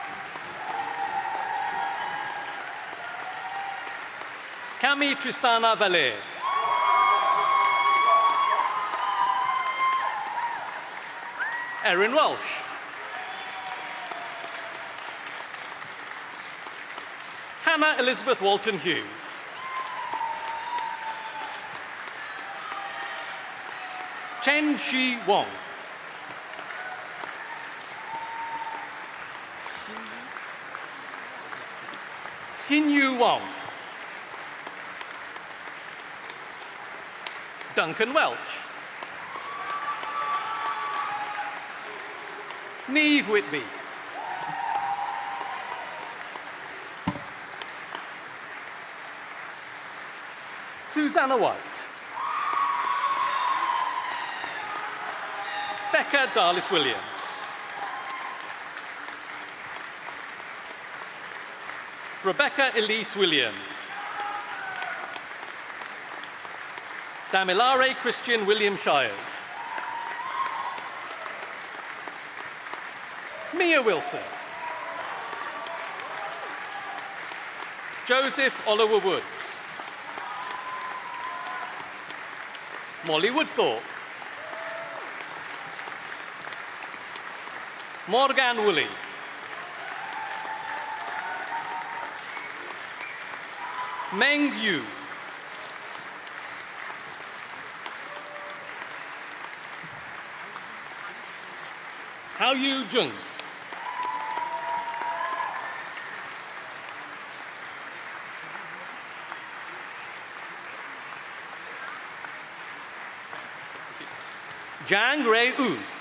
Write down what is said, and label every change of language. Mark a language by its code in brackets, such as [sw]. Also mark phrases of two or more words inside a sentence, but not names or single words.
[en] Cami Tristana Valer. Erin Walsh. Hannah Elizabeth Walton Hughes. Chen Shi Wong. Xin Yu Wong. Duncan Welch. Neve Whitby. Susanna White. Becca Darlis Williams. Rebecca Elise Williams. Damilare Christian William Shires. Mia Wilson. Joseph Oliver Woods. Molly Woodthorpe. Morgan Woolley. Meng Yu. Hao Yu Jung. Zhang Rei Wu.